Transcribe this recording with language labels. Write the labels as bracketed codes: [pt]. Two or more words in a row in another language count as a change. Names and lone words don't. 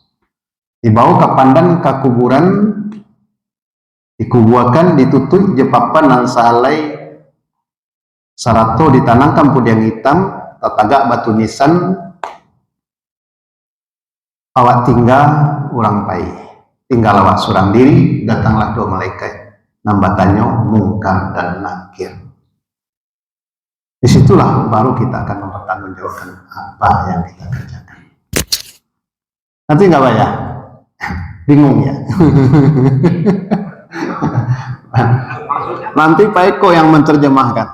[min] Dibawa ke pandan ke kuburan, dikubuakan ditutup jepapan dan salai sarato ditanamkan pudiang hitam tatagak batu nisan awak tinggal orang pai tinggal awak surang diri datanglah dua malaikat nambatannya mungkar dan nakir. [id] Disitulah baru kita akan mempertanggungjawabkan apa yang kita kerjakan. Nanti nggak Pak ya? Bingung ya? Nanti Pak Eko yang menerjemahkan.